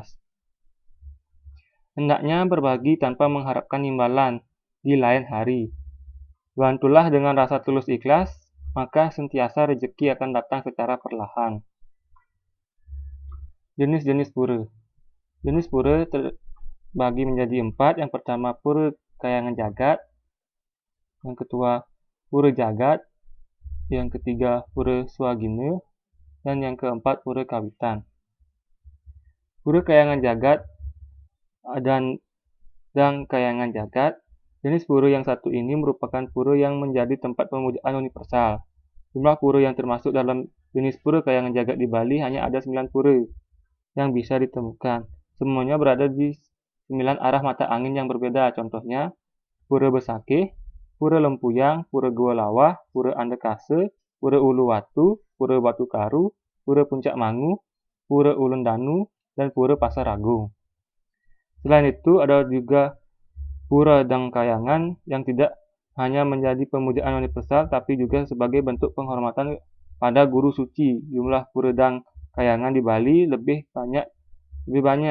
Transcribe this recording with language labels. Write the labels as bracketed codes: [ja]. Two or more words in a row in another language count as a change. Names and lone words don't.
[id] Hendaknya berbagi tanpa mengharapkan imbalan di lain hari. Bantulah dengan rasa tulus ikhlas, maka sentiasa rezeki akan datang secara perlahan. Jenis-jenis pura. Jenis pura terbagi menjadi 4. Yang pertama, pura kayangan jagat. Yang kedua, pura jagat. Yang ketiga, pura swagina. Dan yang keempat, pura kawitan. Pura kayangan jagat dan kayangan jagat. Jenis pura yang satu ini merupakan pura yang menjadi tempat pemujaan universal. Jumlah pura yang termasuk dalam jenis pura kayangan jagat di Bali hanya ada 9 pura yang bisa ditemukan. Semuanya berada di 9 arah mata angin yang berbeda. Contohnya, Pura Besakih, Pura Lempuyang, Pura Gua Lawah, Pura Andekase, Pura Uluwatu, Pura Batu Karu, Pura Puncak Mangu, Pura Ulun Danu, dan Pura Pasar Agung. Selain itu, ada juga Pura Dangkayangan yang tidak hanya menjadi pemujaan universal, tapi juga sebagai bentuk penghormatan pada guru suci. Jumlah Pura Dangkayangan di Bali lebih banyak.